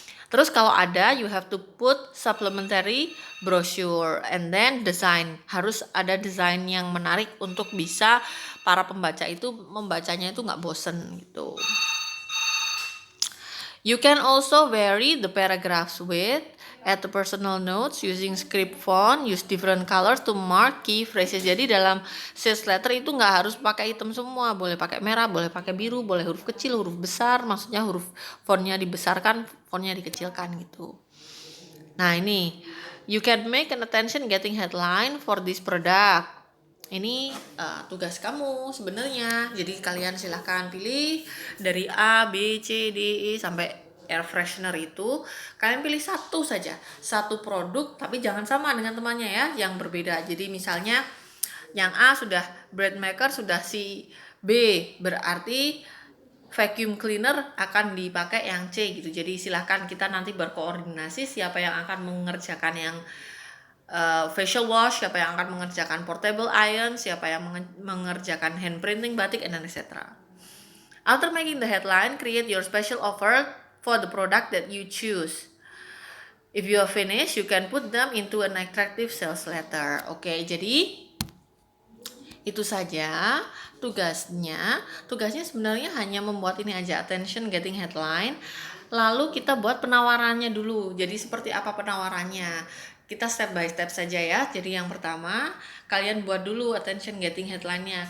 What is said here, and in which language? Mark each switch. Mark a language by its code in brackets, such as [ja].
[id] Terus kalau ada, [en] you have to put supplementary brochure and then design. [id] Harus ada desain yang menarik untuk bisa para pembaca itu membacanya itu nggak bosen gitu. [en] You can also vary the paragraphs width, add the personal notes using script font, use different colors to mark key phrases. [id] Jadi dalam sales letter itu nggak harus pakai hitam semua, boleh pakai merah, boleh pakai biru, boleh huruf kecil, huruf besar, maksudnya huruf fontnya dibesarkan, fontnya dikecilkan gitu. Nah ini, [en] you can make an attention getting headline for this product. [id] Ini tugas kamu sebenarnya. Jadi kalian silahkan pilih dari A, B, C, D, E sampai air freshener itu. Kalian pilih satu saja, satu produk, tapi jangan sama dengan temannya ya, yang berbeda. Jadi misalnya yang A sudah bread maker, sudah si B, berarti vacuum cleaner akan dipakai yang C gitu. Jadi silahkan kita nanti berkoordinasi siapa yang akan mengerjakan yang facial wash, siapa yang akan mengerjakan portable iron, siapa yang mengerjakan hand printing batik, and etc. [en] After making the headline, create your special offer for the product that you choose. If you are finished, you can put them into an attractive sales letter. [id] Oke, jadi itu saja tugasnya. Tugasnya sebenarnya hanya membuat ini aja, attention getting headline. Lalu kita buat penawarannya dulu. Jadi seperti apa penawarannya? Kita step by step saja ya. Jadi yang pertama, kalian buat dulu attention getting headline-nya.